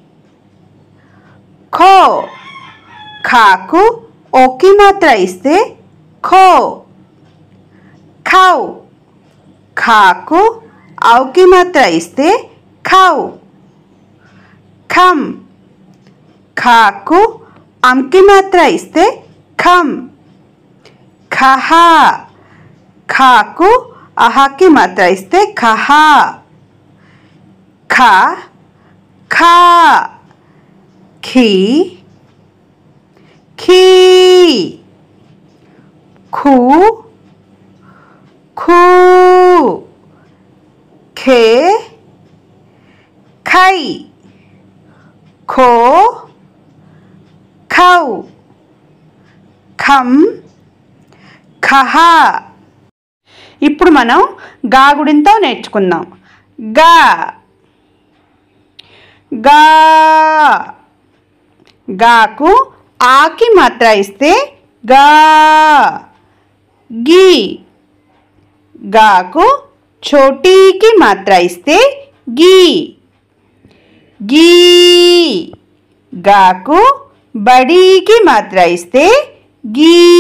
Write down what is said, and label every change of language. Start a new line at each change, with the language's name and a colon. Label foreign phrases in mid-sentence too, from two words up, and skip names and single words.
Telugu: ఖో, ఖాకు ఓ కి మాత్ర ఇస్తే ఖో, ఖౌ, ఖాకు ఔ కి మాత్ర ఇస్తే ఖౌ, ఖం, ఖాకు అం కి మాత్ర ఇస్తే ఖం, ఖః, ఖాకు అః కి మాత్ర ఇస్తే ఖః, ఖా, ఖా, ఖీ, ఖీ, ఖూ, ఖూ, ఖే, ఖై, ఖో, ఖౌ, ఖం, ఖహా. ఇప్పుడు మనం గా గుణింతం నేర్చుకుందాం. గా గా గాకు ఆకి మాత్ర ఇస్తే గా గి గాకు छोटीకి మాత్ర ఇస్తే గి गी గాకు బడీకి మాత్ర ఇస్తే गी